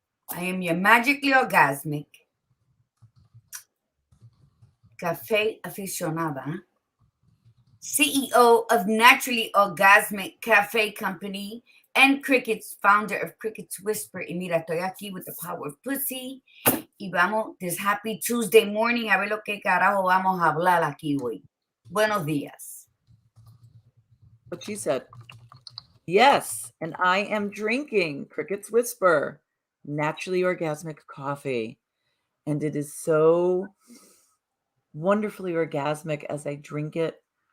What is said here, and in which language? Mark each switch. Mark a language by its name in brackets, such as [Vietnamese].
[English] I am your magically orgasmic cafe aficionada, CEO of Naturally Orgasmic Cafe Company, and Cricket's founder of Cricket's Whisper. [Spanish] Y mira, estoy aquí [English] with the power of pussy. [Spanish] Y vamos, [English] this happy Tuesday morning, [Spanish] a ver lo que carajo vamos a hablar aquí hoy. Buenos días. [English] What she said. Yes, and I am drinking Cricket's Whisper, naturally orgasmic coffee. And it is so wonderfully orgasmic as I drink it.